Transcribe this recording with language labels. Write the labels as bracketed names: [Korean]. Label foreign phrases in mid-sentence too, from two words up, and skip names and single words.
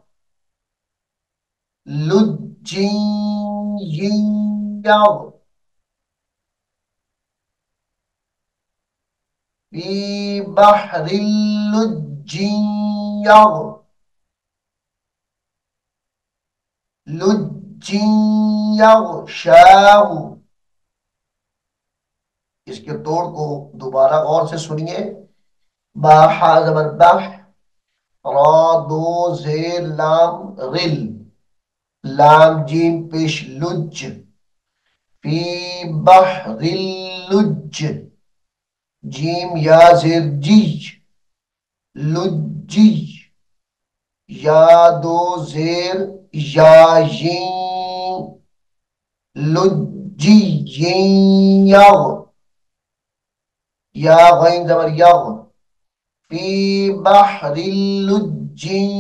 [Arabic] لُجِّيٍّ يَغْ، فِي بَحْرٍ لُجِّيٍّ يَغْ، لُجِّيٍّ يَغْشَاهُ. [Hindi] इसके तोड़ को दोबारा गौर से सुनिए। बाहा जबर बाह, रा दो जेर लाम रिल, लाम जीम पेश लुज, [Arabic] فِي بَحْرٍ لُجّ, [Hindi] जीम या जेर जी, लुज्जी, या दो जेर या यी, [Arabic] لُجِّيٍّ يَغْ, [Hindi] या गैन जबर यग, [Arabic] فِي بَحْرٍ لُجِّيٍّ